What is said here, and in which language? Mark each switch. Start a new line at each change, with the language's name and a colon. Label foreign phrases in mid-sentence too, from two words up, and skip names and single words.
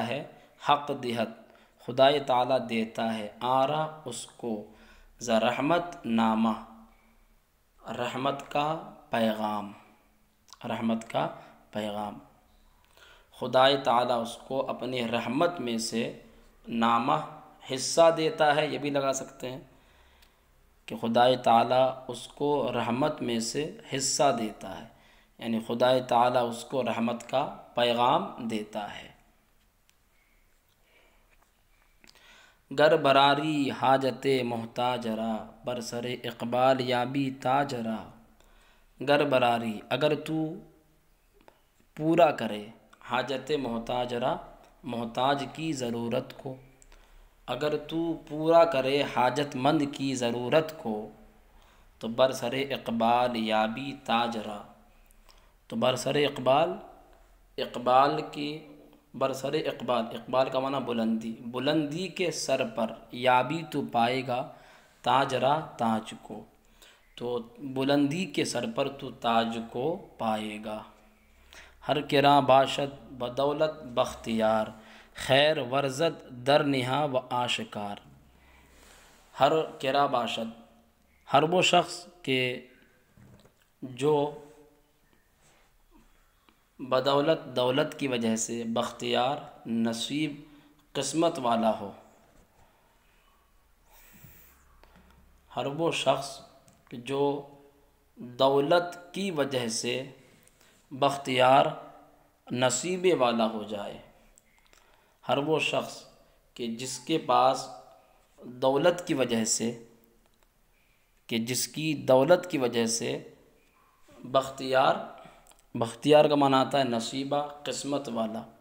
Urdu: ہے،
Persian: حق دہت
Urdu: خدائے تعالیٰ دیتا ہے، آرا اس کو،
Persian: ز رحمت
Urdu: نامہ رحمت کا پیغام، رحمت کا پیغام، خدائے تعالیٰ اس کو اپنی رحمت میں سے نامہ حصہ دیتا ہے، یہ بھی لگا سکتے ہیں کہ خدائے تعالیٰ اس کو رحمت میں سے حصہ دیتا ہے، یعنی خدائے تعالیٰ اس کو رحمت کا پیغام دیتا ہے۔
Persian: گر براری حاجت محتاج را، بر سر اقبال یابی تاج را، گر براری
Urdu: اگر تو پورا کرے،
Persian: حاجت محتاج را
Urdu: محتاج کی ضرورت کو، اگر تو پورا کرے حاجت مند کی ضرورت کو، تو
Persian: بر سر اقبال یابی تاج را،
Urdu: تو
Persian: بر سر اقبال،
Urdu: اقبال کی،
Persian: بر سر اقبال،
Urdu: اقبال کا معنی بلندی، بلندی کے سر پر، یابی تو پائے گا،
Persian: تاج را
Urdu: تاج کو، تو بلندی کے سر پر تو تاج کو پائے گا۔
Persian: ہر کرا باشد بدولت بختیار، خیر ورزد در نہا و آشکار، ہر کرا باشد،
Urdu: ہر وہ شخص کہ جو بدولت، دولت کی وجہ سے، بختیار نصیب قسمت والا ہو، ہر وہ شخص جو دولت کی وجہ سے بختیار نصیبے والا ہو جائے، ہر وہ شخص کہ جس کے پاس دولت کی وجہ سے، کہ جس کی دولت کی وجہ سے بختیار، بختیار کا معنی آتا ہے نصیبہ، قسمت والا،